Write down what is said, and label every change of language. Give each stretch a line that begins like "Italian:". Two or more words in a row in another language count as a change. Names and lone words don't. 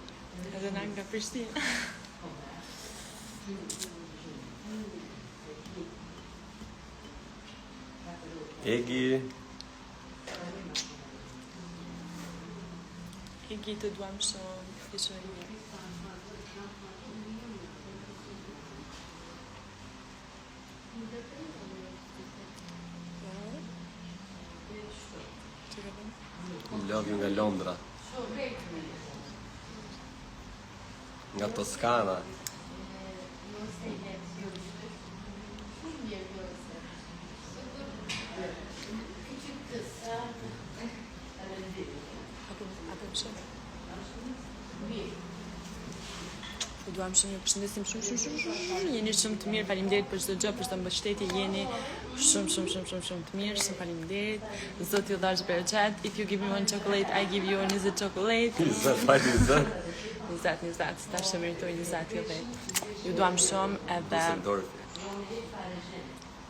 Albanian: Edhe na nga Prishtina. Egi, Egi të duam shumë, fishëria.
English: love you
Albanian: nga Londra. Nga Toskana. Ju duam shumë, ju përshëndesim shumë. Jeni shumë të mirë, faleminderit për çdo gjë, për çdo mbështetje, jeni shumë të mirë, shumë faleminderit. Zoti ju dhash bereqet.
English: If you give me 1 chocolate, I give you 20 chocolate.
Albanian: 20, tash e meritoj 20 jo vetë. Ju duam shumë edhe